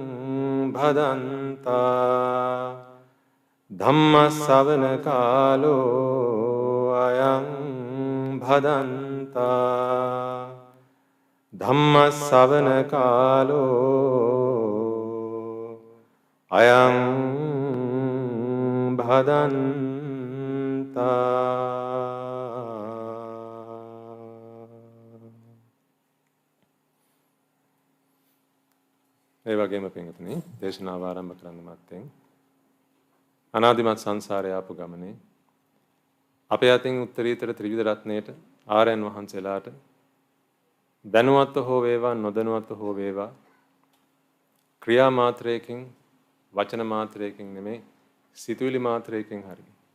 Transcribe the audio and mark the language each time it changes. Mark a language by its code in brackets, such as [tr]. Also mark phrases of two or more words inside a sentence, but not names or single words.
[pi] भदन्ता धम्म सवन कालो अयं भदन्ता धम्म सवन कालो अयं भदन्ता. [si] ඒ වගේම පින්වතුනි දේශනාව ආරම්භ කරන්න මත්තෙන් අනාදිමත් සංසාරේ ආපු ගමනේ අපේ අතින් උත්තරීතර ත්‍රිවිධ රත්නයේට ආර්යයන් වහන්සේලාට දැනුවත්ව හෝ වේවා නොදැනුවත්ව හෝ වේවා ක්‍රියා මාත්‍රයකින් වචන මාත්‍රයකින් නෙමෙයි සිතුවිලි මාත්‍රයකින් හරි